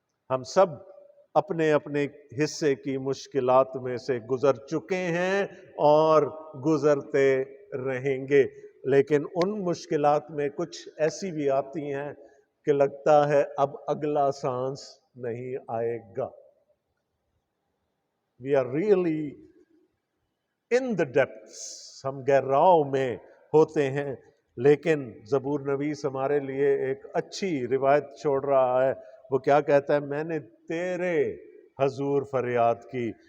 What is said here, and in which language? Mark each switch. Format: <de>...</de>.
<ur>ہم سب اپنے اپنے حصے کی مشکلات میں سے گزر چکے ہیں اور گزرتے رہیں گے. لیکن ان مشکلات میں کچھ ایسی بھی آتی ہیں کہ لگتا ہے اب اگلا سانس نہیں آئے گا.</ur> <en>We are really in the depths.</en> <ur>ہم گہراؤ میں ہوتے ہیں. لیکن زبور نویس ہمارے لیے ایک اچھی روایت چھوڑ رہا ہے. وہ کیا کہتا ہے؟ میں نے تیرے حضور فریاد کی.</ur>